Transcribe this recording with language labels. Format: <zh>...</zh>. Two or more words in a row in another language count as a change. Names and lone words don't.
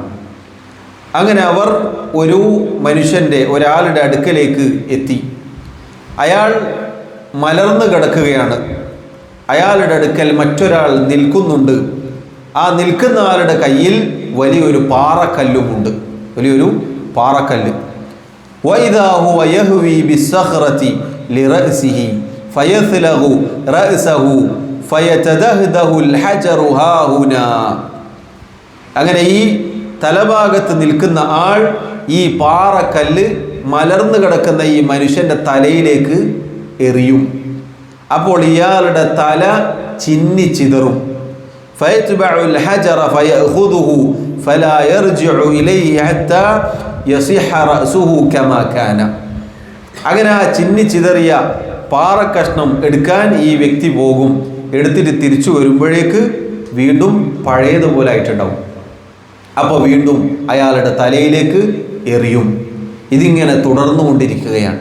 <ml>അങ്ങനെ അവർ ഒരു ഒരാളുടെ അടുക്കലേക്ക് എത്തി. അയാൾ മലർന്നു കിടക്കുകയാണ്. അയാളുടെ അടുക്കൽ മറ്റൊരാൾ നിൽക്കുന്നുണ്ട്. ആ നിൽക്കുന്ന ആളുടെ കയ്യിൽ വലിയൊരു പാറക്കല്ലുമുണ്ട്, വലിയൊരു പാറക്കല്ല്.</ml> <ar>وَإِذَا هُوَ يَهْوِي بِالصَّخْرَةِ لِرَأْسِهِ فَيَثْلَغُ رَأْسَهُ فَيَتَدَهْدَهُ الْحَجَرُ هَا هُنَا.</ar> <ml>അങ്ങനെ ഈ തലഭാഗത്ത് നിൽക്കുന്ന ആൾ ഈ പാറക്കല്ല് മലർന്നു കിടക്കുന്ന ഈ മനുഷ്യന്റെ തലയിലേക്ക് എറിയും. അപ്പോൾ ഇയാളുടെ തല ചിന്നിച്ചിതറും.</ml> <ar>فَيَتْبَعُ الْحَجَرَ فَيَأْخُذُهُ فَلَا يَرْجِعُ إِلَيْهِ حَتَّى يَصِحَّ رَأْسُهُ كَمَا كَانَ.</ar> <ml>അങ്ങനെ ആ ചിന്നിച്ചിതറിയ പാറക്കഷ്ണം എടുക്കാൻ ഈ വ്യക്തി പോകും. എടുത്തിട്ട് തിരിച്ചു വരുമ്പോഴേക്ക് വീണ്ടും പഴയതുപോലെ ആയിട്ടുണ്ടാവും. അപ്പോൾ വീണ്ടും അയാളുടെ തലയിലേക്ക് എറിയും. ഇതിങ്ങനെ തുടർന്നുകൊണ്ടിരിക്കുകയാണ്.</ml>